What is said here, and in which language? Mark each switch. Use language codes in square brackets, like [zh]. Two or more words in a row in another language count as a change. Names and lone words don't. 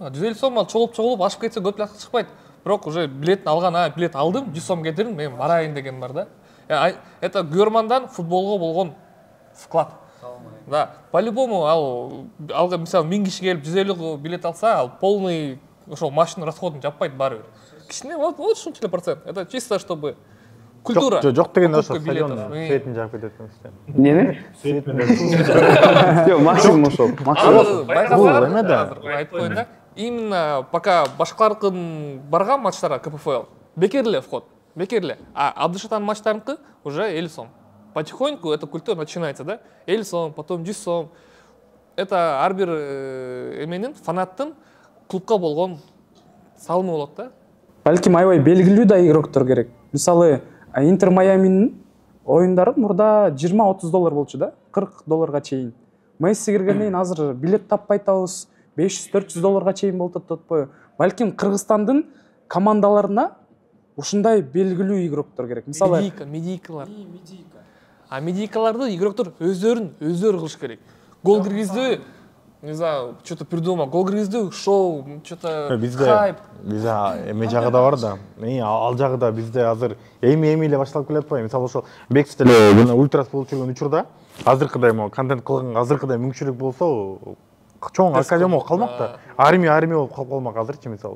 [ky] 150 сом ал чогулуп ашып кетсе көп акча чыкпайт. Бирок уже билетин алган, билет алдым, 100 сом кетирдим, мен барайын деген бар да. Это Гюрмандан футболго болгон вклад. [ru] Да, по-любому [ky] алга мисалы 1000 киши келип 150 билет алса, ал полный ошол матчтын расходун жаппайт баары бир. Кичине вот ушунчалык процент. [ru] Это чисто чтобы культура. [ky] Жок дегенде ошо стадион светин жаап кетет эмес. Эмнени? Свет менен. Жок, максимум ошол. Максимум. Бул эме да. Айтып коеюн да. [ru] Именно пока [ky] башкалардын барган матчтарга КПФЛ бекер эле вход. Бекер эле. А Абдышатан матчтарыныкы уже 50 сом. [ru] Потихоньку эта культура начинается, да? 50 сом, потом 100 сом. [ky] Это ар бир эменин фанаттын клубка болгон салымы болот да. Балким аябай белгилүү да игроктор керек. Мисалы Интер Майаминин оюндары мурда 20-30 доллар болчу да, 40 долларга чейин. Месси киргенден кийин азыр билет таппай атабыз, 500-400 долларга чейин болуп атпайбы. Балким Кыргызстандын командаларына ушундай белгилүү игроктор керек. Мисалы медийкалар. А медийкаларды игроктор өздөрү кылыш керек. Гол киргизди, [ru] не знаю, что-то придумал. [ky] Гол киргизди, шоу, [ru] что-то хайп. [ky] Бизде эме жагы да бар да. Ал жагы да бизде азыр эми эле башталып келе атпайбы. Мисалы ошол Бекс деле ультрас болуп жүргөн учурда азыркыдай контент кылган азыркыдай мүмкүнчүлүк болсо чоң академия калмак да. Армия болуп калып калмак азырчы мисалы.